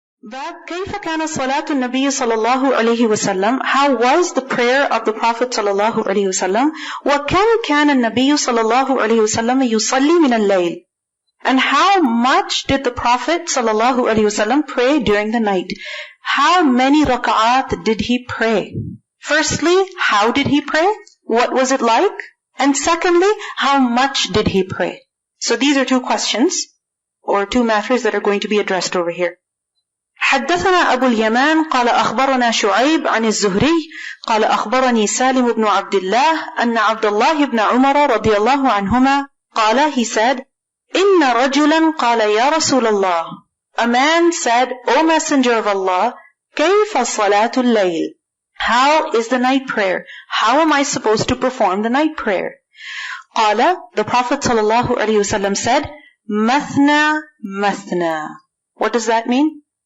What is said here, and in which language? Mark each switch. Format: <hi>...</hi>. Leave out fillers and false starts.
<ar>باب كيف كان صلاة النبي صلى الله عليه وسلم.</ar> <en>How was the prayer of the Prophet صلى الله عليه وسلم.</en> <ar>وكم كان النبي صلى الله عليه وسلم يصلي من الليل.</ar> <en>And how much did the Prophet صلى الله عليه وسلم pray during the night? How many rak'at did he pray? Firstly, how did he pray? What was it like? And secondly, how much did he pray? So these are two questions or two matters that are going to be addressed over here.</en> <ar>حدثنا أبو اليمان قال أخبرنا شعيب عن الزهري قال أخبرني سالم بن عبد الله أن عبد الله بن عمر رضي الله عنهما قال,</ar> <en>he said,</en> <ar>إن رجلا قال يا رسول الله.</ar> <en>A man said, O Messenger of Allah,</en> <ar>كيف صلاة الليل?</ar> <en>How is the night prayer? How am I supposed to perform the night prayer? قال, the Prophet sallallahu alaihi wasallam said,</en> <ar>مثنى مثنى.</ar> <en>What does that mean?</en>